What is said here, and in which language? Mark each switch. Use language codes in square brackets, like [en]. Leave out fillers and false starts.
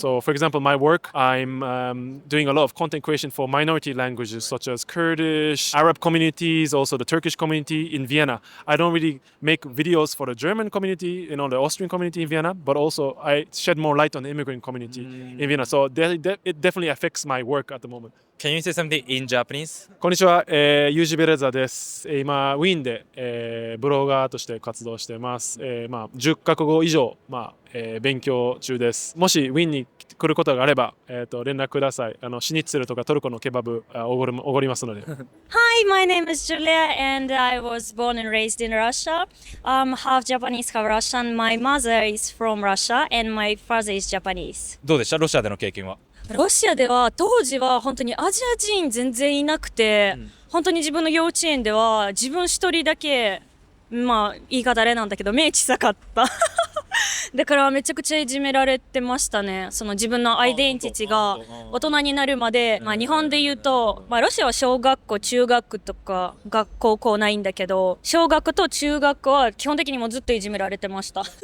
[en] So, for example, my work, I'm doing a lot of content creation for minority languages such as Kurdish, Arab communities, also the Turkish community in Vienna. I don't really make videos for the German community, the Austrian community in Vienna, but also I shed more light on the immigrant community in Vienna. So it definitely affects my work at the moment. Can you say something in Japanese? [ja] こんにちは、ユージベレザです。今ウィーンで、ブロガーとして活動しています。 10カ国語以上、勉強中です。もしウィーンに来ることがあれば、連絡ください。シニッツェルとかトルコのケバブおごりますので。 [en] Hi, my name is Julia, and I was born and raised in Russia. Half Japanese, half Russian. My mother is from Russia, and my father is Japanese. [ja] どうでしたロシアでの経験は？ロシアでは当時は本当にアジア人全然いなくて、本当に自分の幼稚園では自分一人だけ、言い方あれなんだけど目小さかっただからめちゃくちゃいじめられてましたね。その自分のアイデンティティが大人になるまで、日本で言うと、ロシアは小学校中学とか高校ないんだけど、小学と中学は基本的にもうずっといじめられてました